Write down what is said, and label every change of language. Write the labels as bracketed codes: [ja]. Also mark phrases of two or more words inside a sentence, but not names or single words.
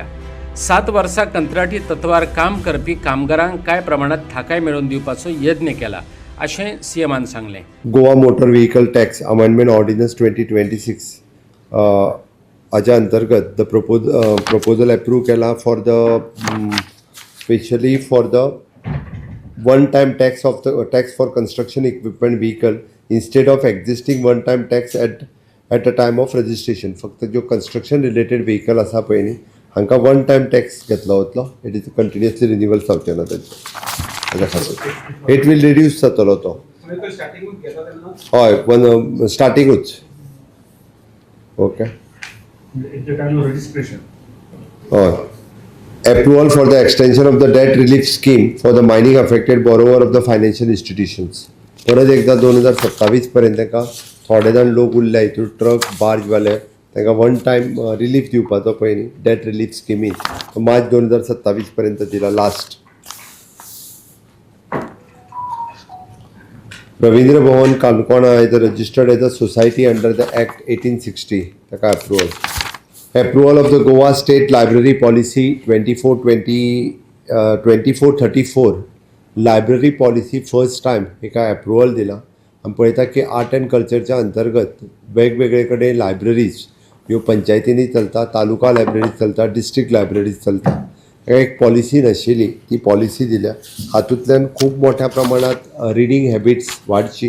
[kok] 7 वर्सां कंत्राटी तत्वार काम करपी कामगारांक कांय प्रमाणात थाकाय मेळोवन दिवपाचो यत्न केला अशें सीएमान सांगलें. [en] गोवा मोटर व्हेकल टॅक्स अमेंडमेंट ऑर्डिनन्स 2026 [kok] हाच्या अंतर्गत [en] the proposal approve केला for the specially for the one time tax of the tax for construction equipment vehicle instead of existing one time tax at a time of registration. [kok] फक्त जो [en] construction related vehicle [kok] आसा पळय न्ही हांकां [en] one time tax [kok] घेतलो वतलो. [en] it is continuously renewal [kok] जावचें ना ताच्या खातीर. [en] it will reduce [kok] जातलो तो. हय पण स्टार्टिंगूच. ओके. हय. [en] Approval for the extension of the debt relief scheme for the mining affected borrower of the financial institutions. [kok] परत एकदा 2027 पर्यंत तांकां थोडे जाण लोक उरले हितूर ट्रक बार्जवाले तांकां [en] one time relief [kok] दिवपाचो पळय न्ही [en] debt relief scheme [kok] तो मार्च 2027 पर्यंत दिला लास्ट. [en] रवींद्र भवन काणकोणा is registered as a society under the Act 1860 ताका अप्रुवल. Approval of the Goa State Library Policy 2434 Library Policy first time [kok] एका अप्रुवल दिला. आमी पळयता की [en] art and culture [kok] अंतर्गत वेगवेगळे कडेन लायब्ररीज ह्यो पंचायतींनी चलता, तालुका लायब्ररीज चलता, [en] district libraries [kok] चलता. एक पॉलिसी नाशिल्ली ती पॉलिसी दिल्या. हातूंतल्यान खूब मोठ्या प्रमाणात [en] reading habits [kok] वाडची.